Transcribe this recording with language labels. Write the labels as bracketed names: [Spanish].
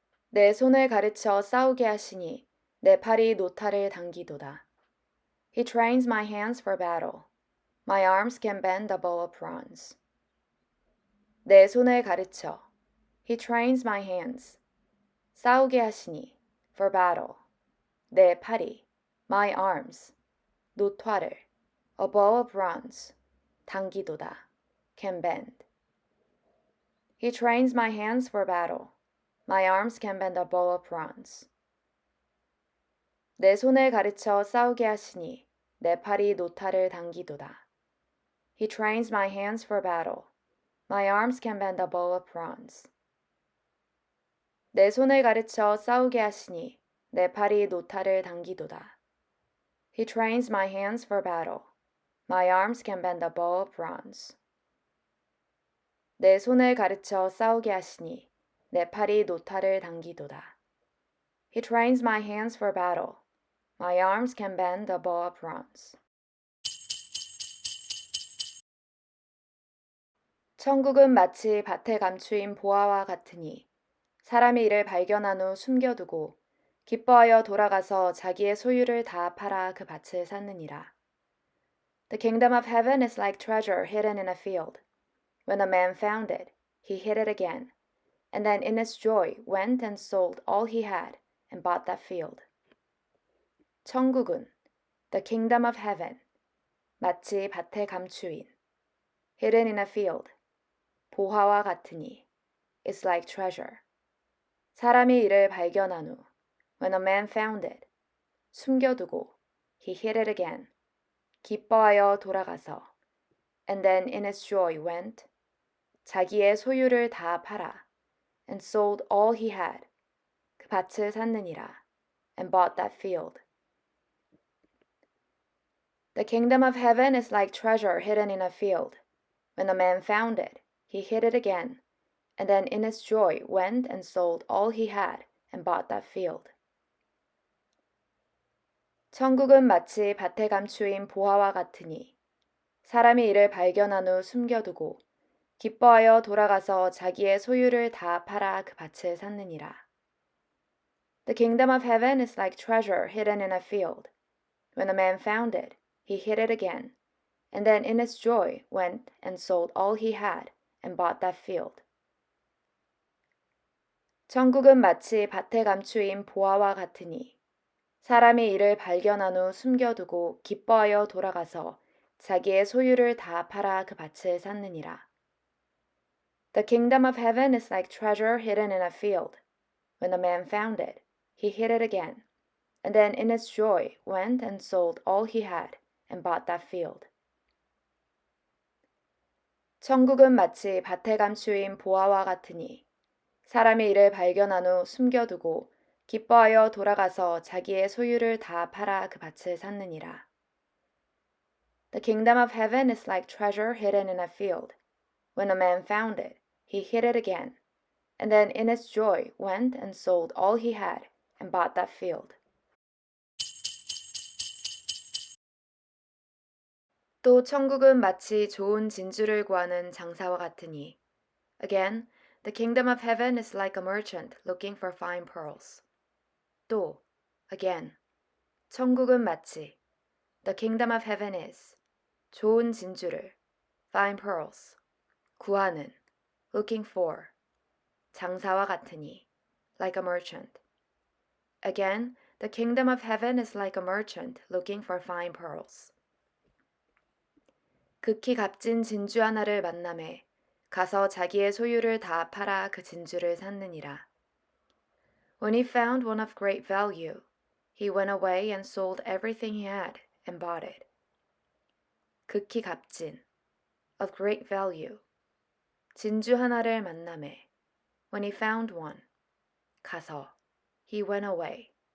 [Korean] 내 손을 가르쳐 싸우게 하시니 내 팔이 노타를 당기도다. [English] He trains my hands for battle. My arms can bend a bow of bronze. [Korean] 내 손을 가르쳐. [English] He trains my hands. [Korean] 싸우게 하시니, [English] for battle. [Korean] 내 팔이, [English] my arms. [Korean] 노타를, [English] a bow of bronze. [Korean] 당기도다, [English] can bend. He trains my hands for battle. My arms can bend a bow of bronze. [Korean] 내 손을 가르쳐 싸우게 하시니 내 팔이 노타를 당기도다. [English] He trains my hands for battle. My arms can bend a bow of bronze. [Korean] 내 손을 가르쳐 싸우게 하시니 내 팔이 노타를 당기도다. [English] He trains my hands for battle. My arms can bend a bow of bronze. [Korean] 내 손을 가르쳐 싸우게 하시니 내 팔이 노타를 당기도다. [English] He trains my hands for battle. My arms can bend a bow of bronze. [Korean] 천국은 마치 밭에 감추인 보화와 같으니 사람이 이를 발견한 후 숨겨두고 기뻐하여 돌아가서 자기의 소유를 다 팔아 그 밭을 샀느니라. [English] The kingdom of heaven is like treasure hidden in a field. When a man found it, he hid it again, and then in his joy went and sold all he had and bought that field. [Korean] 천국은 [English] the kingdom of heaven [Korean] 마치 밭에 감추인 [English] hidden in a field [Korean] 보화와 같으니 [English] is like treasure. [Korean] 사람이 이를 발견한 후 [English] when a man found it [Korean] 숨겨두고 [English] he hid it again [Korean] 기뻐하여 돌아가서 [English] and then in his joy went [Korean] 자기의 소유를 다 팔아 [English] and sold all he had [Korean] 그 밭을 샀느니라 [English] and bought that field. The kingdom of heaven is like treasure hidden in a field. When a man found it, he hid it again, and then in his joy went and sold all he had and bought that field. [Korean] 천국은 마치 밭에 감추인 보화와 같으니 사람이 이를 발견한 후 숨겨두고 기뻐하여 돌아가서 자기의 소유를 다 팔아 그 밭을 샀느니라. [English] The kingdom of heaven is like treasure hidden in a field. When a man found it, he hid it again, and then in his joy went and sold all he had and bought that field. [Korean] 천국은 마치 밭에 감추인 보화와 같으니 사람이 이를 발견한 후 숨겨두고 기뻐하여 돌아가서 자기의 소유를 다 팔아 그 밭을 샀느니라. [English] The kingdom of heaven is like treasure hidden in a field. When a man found it, he hid it again, and then in his joy went and sold all he had and bought that field. [Korean] 천국은 마치 밭에 감추인 보화와 같으니 사람이 이를 발견한 후 숨겨두고 기뻐하여 돌아가서 자기의 소유를 다 팔아 그 밭을 샀느니라. [English] The kingdom of heaven is like treasure hidden in a field. When a man found it, he hid it again, and then in his joy went and sold all he had and bought that field. [Korean] 또 천국은 마치 좋은 진주를 구하는 장사와 같으니 [English] Again, the kingdom of heaven is like a merchant looking for fine pearls. [Korean] 또, [English] again, [Korean] 천국은 마치 [English] The kingdom of heaven is [Korean] 좋은 진주를 [English] fine pearls [Korean] 구하는 [English] looking for [Korean] 장사와 같으니 [English] like a merchant. Again, the kingdom of heaven is like a merchant looking for fine pearls. [Korean] 극히 값진 진주 하나를 만남에 가서 자기의 소유를 다 팔아 그 진주를 샀느니라. [English] When he found one of great value, he went away and sold everything he had and bought it. [Korean] 극히 값진, [English] of great value. [Korean] 진주 하나를 만남에 [English] when he found one, [Korean] 가서 [English] he went away.